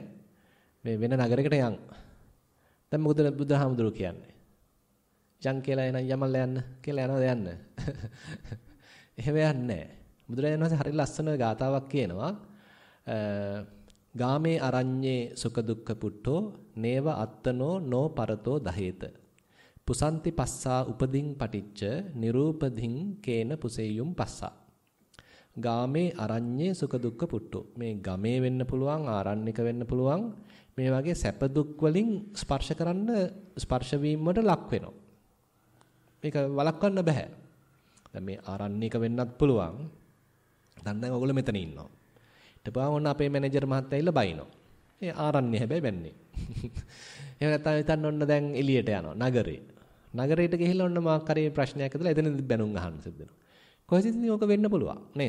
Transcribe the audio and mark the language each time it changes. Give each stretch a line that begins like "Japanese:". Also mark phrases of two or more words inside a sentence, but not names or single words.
Sinhala: මේ වෙන නගරයකට යන්. දැන් මොකද බුදුහාමුදුරුවෝ කියන්නේ? යන් කියලා එන යමල්ලා යන්න කියලා යනවද යන්න? එහෙම යන්නේ නැහැ. බුදුරජාණන් වහන්සේ හරිය ලස්සන ගාතාවක් කියනවා
Pali: ගාමේ අරඤ්ඤේ සුඛ දුක්ඛ පුට්ඨෝ නේව අත්තනෝ නෝ පරතෝ දහේත පුසන්ති පස්සා උපදින් පටිච්ච නිරූපදින් කේන පුසෙය්‍යුම් පස්සා ගාමේ අරඤ්ඤේ සුඛ දුක්ඛ පුට්ඨෝ
Sinhala: මේ ගමේ වෙන්න පුළුවන් ආරණ්‍යක වෙන්න පුළුවන් මේ වගේ සැප දුක් වලින් ස්පර්ශ කරන්න ස්පර්ශ වීම වලට ලක් වෙනවා මේක වළක්වන්න බෑ දැන් මේ ආරණ්‍යක වෙන්නත් පුළුවන් දැන් ඔයගොල්ලෝ මෙතන ඉන්නවා ඊට පස්සේ ඔන්න අපේ මැනේජර් මහත්තයා ඇවිල්ලා බයිනවා ඒ ආරණ්‍ය හැබැයි බැන්නේ එහෙම නැත්නම් හිතන්න ඔන්න දැන් එළියට යනවා නගරයට ගිහිල්ලා ඔන්න මාක් හරි ප්‍රශ්නයක් ඇදලා එතනදි බැනුම් අහන්න සිද්ධ වෙනවා කොහෙද ඉතින් ඕක වෙන්න පුළුවන් නේද?